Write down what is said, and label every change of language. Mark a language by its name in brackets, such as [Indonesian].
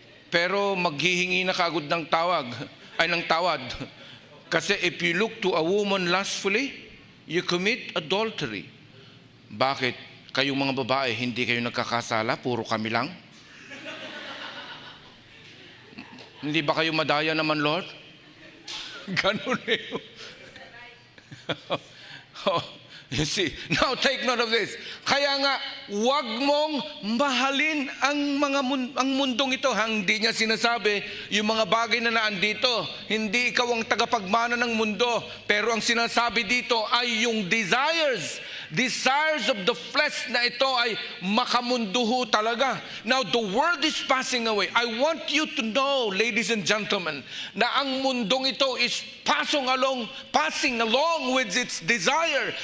[Filipino] Pero maghihingi na kagad ng tawad. [English] Kasi if you look to a woman lustfully, you commit adultery. [Filipino] Bakit? Kayong mga babae, hindi kayo nagkakasala, puro kami lang? Hindi ba kayo madaya naman, Lord? Ganun eh. [English] You see, now take note of this. [Filipino] Kaya nga, wag mong mahalin ang mundong ito. Hindi niya sinasabi yung mga bagay na naandito. Hindi ikaw ang tagapagmana ng mundo. Pero ang sinasabi dito ay yung [English] desires of the flesh [Filipino] na ito ay makamunduho talaga. [English] Now, the world is passing away. I want you to know, ladies and gentlemen, [Filipino] na ang mundong ito [English] is passing along with its desire.